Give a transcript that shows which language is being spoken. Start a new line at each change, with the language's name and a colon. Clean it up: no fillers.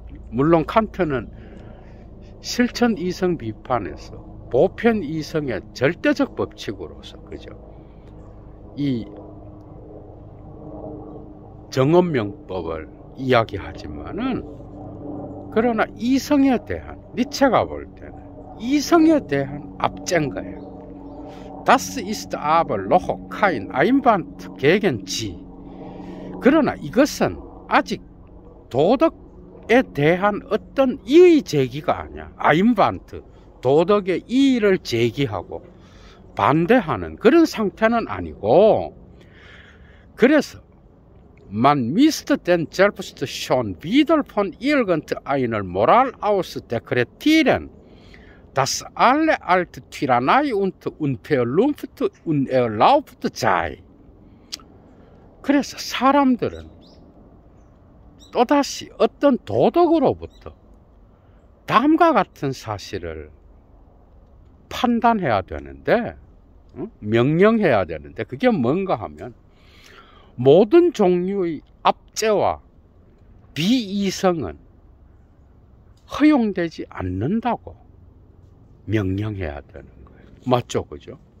Korean: 물론 칸트는 실천 이성 비판에서 보편 이성의 절대적 법칙으로서, 그죠? 이 정언명법을 이야기하지만은, 그러나 이성에 대한, 니체가 볼 때는 이성에 대한 압제인 거예요.
German: Das ist aber noch kein Einwand gegen sie.
Korean: 그러나 이것은 아직 도덕에 대한 어떤 이의 제기가 아니야. 아임반트, 도덕의 이의를 제기하고 반대하는 그런 상태는 아니고, 그래서
German: Man müsste den selbst schon wieder von irgendeiner Moral aus dekretieren, dass alle alte Tyrannei und Unvernunft unerlaubt sei.
Korean: 그래서 사람들은 또다시 어떤 도덕으로부터 다음과 같은 사실을 판단해야 되는데, 명령해야 되는데, 그게 뭔가 하면 모든 종류의 압제와 비이성은 허용되지 않는다고 명령해야 되는 거예요. 맞죠, 그죠?